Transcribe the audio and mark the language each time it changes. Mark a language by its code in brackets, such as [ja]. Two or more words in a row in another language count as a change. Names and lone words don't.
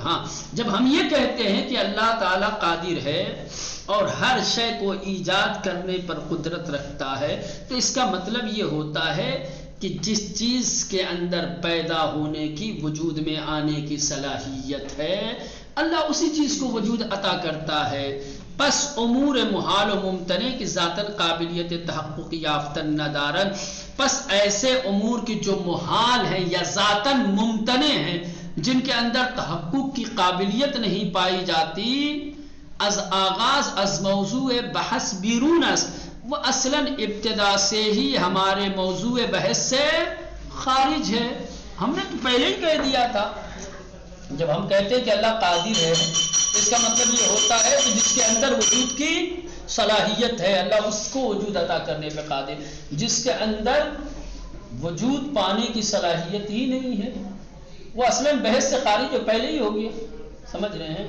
[ur] ہاں، جب ہم یہ کہتے ہیں کہ اللہ تعالیٰ قادر ہے اور ہر شے کو ایجاد کرنے پر قدرت رکھتا ہے، تو اس کا مطلب یہ ہوتا ہے کہ جس چیز کے اندر پیدا ہونے کی، وجود میں آنے کی صلاحیت ہے، اللہ اسی چیز کو وجود عطا کرتا ہے۔ [fa] پس امور محال و ممتنع کی ذاتاً قابلیت تحقق یافتن ندارن، [ur] پس ایسے امور کی جو محال ہیں یا ذاتاً ممتنع ہیں، جن کے اندر تحقق کی قابلیت نہیں پائی جاتی، [fa] از آغاز از موضوع بحث بیرون است، [ur] وہ اصلاً ابتدا سے ہی ہمارے موضوع بحث سے خارج ہے۔ ہم نے تو پہلے ہی کہہ دیا تھا، جب ہم کہتے ہیں کہ اللہ قادر ہے، اس کا مطلب یہ ہوتا ہے کہ جس کے اندر وجود کی صلاحیت ہے، اللہ اس کو وجود عطا کرنے پہ قادر، جس کے اندر وجود پانے کی صلاحیت ہی نہیں ہے وہ اصلاً بحث سے خارج جو پہلے ہی ہو گیا، سمجھ رہے ہیں؟